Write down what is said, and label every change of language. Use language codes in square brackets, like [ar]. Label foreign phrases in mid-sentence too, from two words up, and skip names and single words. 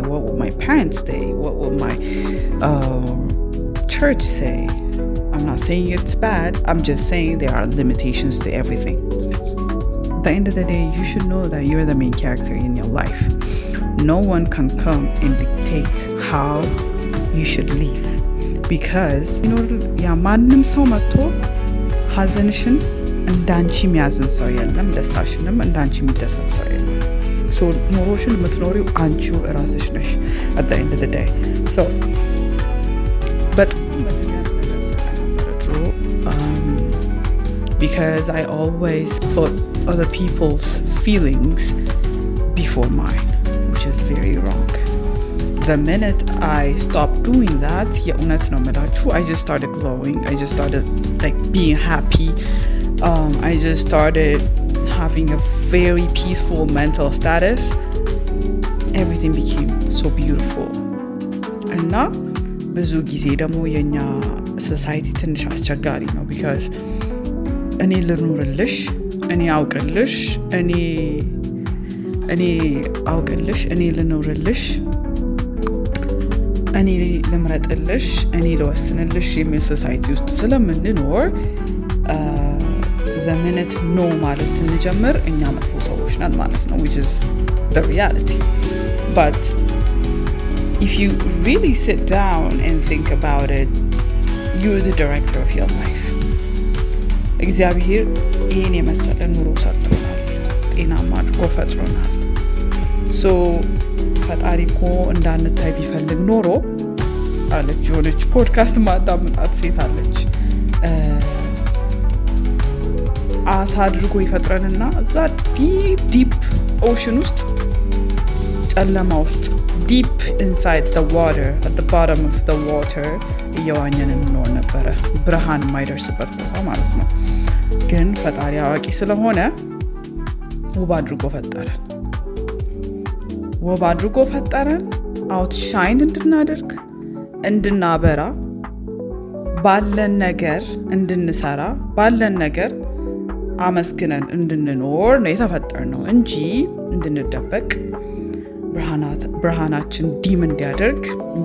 [en] What would my parents say? What would my church say? I'm not saying it's bad. I'm just saying there are limitations to everything. At the end of the day, you should know that you're the main character in your life. No one can come and dictate how you should live. [am] Because ማንም ሰው መጥቶ ሀዘንሽን እንዳንቺ የሚያዝን ሰው የለም፣ ደስታሽንም እንዳንቺ የሚደሰት ሰው የለም። ሶ ኑሮሽን የምትኖሪው አንቺው እራስሽ ነሽ [en] at the end of the day. So በጣም because I always put other people's feelings before mine, which is very wrong. The minute I stopped doing that, I just started glowing. I just started being happy. I just started having a very peaceful mental status. Everything became so beautiful. And now, [am] ብዙ ጊዜ ደግሞ የኛ society ትንሽ አስቸጋሪ ነው because እኔ ልኑርልሽ፣ እኔ አውቅልሽ፣ እኔ ልኑርልሽ፣ እኔ ልምረጥልሽ፣ እኔ ልወስንልሽ የሚል ሶሳይቲ ውስጥ ስለምንኖር [en] the minute no [am] ማለት ስንጀምር እኛ መጥፎ ሰዎች ነን ማለት ነው, [en] which is the reality. But if you really sit down and think about it, you're the director of your life. [am] እግዚአብሔር ይሄን የመሰለ ኑሮ ሰጥቶናል፣ ጤናማ አድርጎ ፈጥሮናል። so ፈጣሪ እኮ እንዳንታይ ቢፈልግ ኖሮ አለች የሆነች ፖድካስት ማዳምጣት ሴት አለች፣ አሳ አድርጎ ይፈጥረንና እዛ [en] deep ocean [am] ውስጥ ጨለማ ውስጥ [en] deep inside the water, at the bottom of the water [am] እየዋኘን እንኖር ነበረ፣ ብርሃን የማይደርስበት ቦታ ማለት ነው። ግን ፈጣሪ አዋቂ ስለሆነ ውብ አድርጎ ፈጠረን አውትሻይን እንድናደርግ፣ እንድናበራ፣ ባለን ነገር እንድንሰራ፣ ባለን ነገር አመስግነን እንድንኖር ነው የተፈጠርነው እንጂ እንድንደበቅ ብርሃናችን ዲም እንዲያደርግ